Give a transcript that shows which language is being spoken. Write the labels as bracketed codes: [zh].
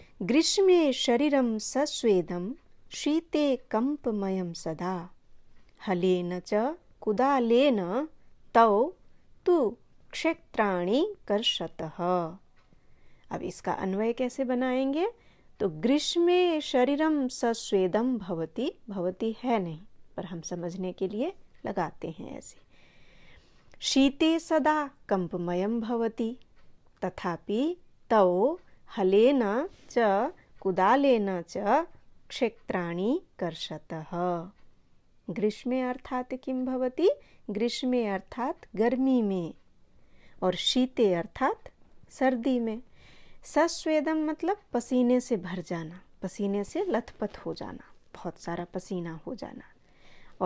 [sa] ग्रीष्मे शरीरं सस्वेदं शीते कंपमयं सदा हलेन च कुदालेन तौ तु क्षेत्राणि कर्षतः। [hi] अब इसका अन्वय कैसे बनाएंगे? तो [sa] ग्रीष्मे शरीरं सस्वेदं भवति, [hi] भवति है नहीं पर हम समझने के लिए लगाते हैं ऐसे। [sa] शीते सदा कंपमयं भवति, तथापि तौ हलेन च कुदालेन च क्षेत्राणि कर्षतः। ग्रीष्मे अर्थात किं भवति, [hi] ग्रीष्मे अर्थात गर्मी में, और शीते अर्थात सर्दी में। सस्वेदम मतलब पसीने से भर जाना, पसीने से लथपथ हो जाना, बहुत सारा पसीना हो जाना।